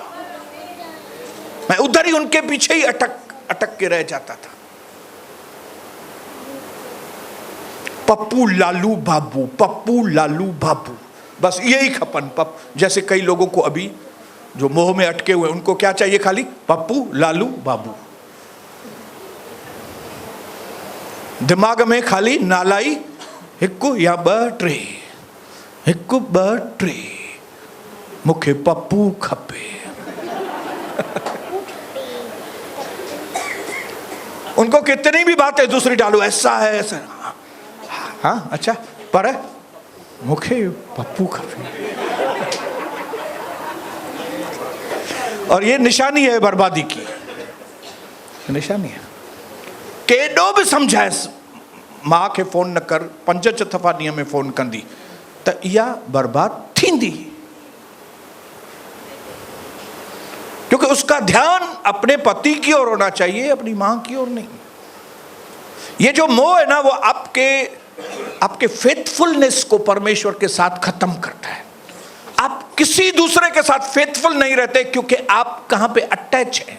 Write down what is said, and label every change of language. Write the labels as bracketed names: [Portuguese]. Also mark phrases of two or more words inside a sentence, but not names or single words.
[Hindi] मैं उधर ही उनके पीछे ही अटक के रह जाता था। पप्पू लालू बाबू, पप्पू लालू बाबू, बस यही खपन। जैसे कई लोगों को अभी जो मोह में अटके हुए, उनको क्या चाहिए? खाली पप्पू लालू बाबू। दिमाग में खाली [Sindhi] नालाई हिकु या ब टे, हिकु ब टे, मूंखे पप्पू खपे। [Hindi] उनको कितनी भी बातें दूसरी डालो, ऐसा है ऐसा, हाँ अच्छा, पर [Sindhi] मूंखे पप्पू खपे। [Hindi] और ये निशानी है बर्बादी की, निशानी है। [Sindhi] केॾो बि सम्झाए मां खे फोन न कर, 5-6 दफ़ा ॾींहं में फोन कंदी त इहा बर्बाद थींदी, [Hindi] क्योंकि उसका ध्यान अपने पति की ओर होना चाहिए, अपनी मां की ओर नहीं। ये जो मोह है ना, वो आपके फेथफुलनेस को परमेश्वर के साथ खत्म करता है। आप किसी दूसरे के साथ फेथफुल नहीं रहते, क्योंकि आप कहां पे अटैच हैं।